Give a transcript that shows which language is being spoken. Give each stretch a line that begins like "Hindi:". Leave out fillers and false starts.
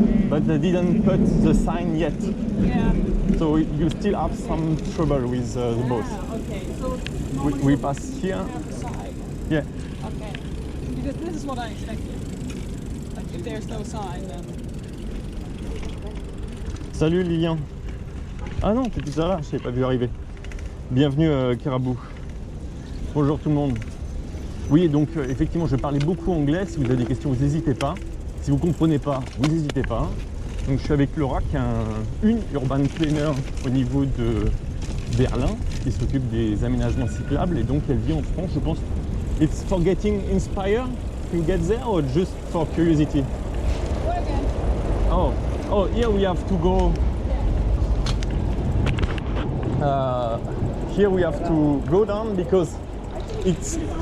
English: But they didn't put the sign yet. Yeah. So you still have some trouble with the both. Okay. So We normally pass here. you have a side. Yeah. Okay. Because this is what I expected. Like if there's no sign, then.
French: Salut Lilian. Ah non, t'es tout à l'heure, je t'avais pas vu arriver. Bienvenue Carabou. Bonjour tout le monde. Oui, donc effectivement, je parlais beaucoup anglais. Si vous avez des questions, vous n'hésitez pas. Si vous ne comprenez pas, vous n'hésitez pas. Donc je suis avec Laura, qui est une urban planner au niveau de Berlin, qui s'occupe des aménagements cyclables. Et donc elle vit en France, je pense,
English: It's for getting inspired to get there or just for curiosity? What again? Oh, here we have to go. Here we have to go down because it's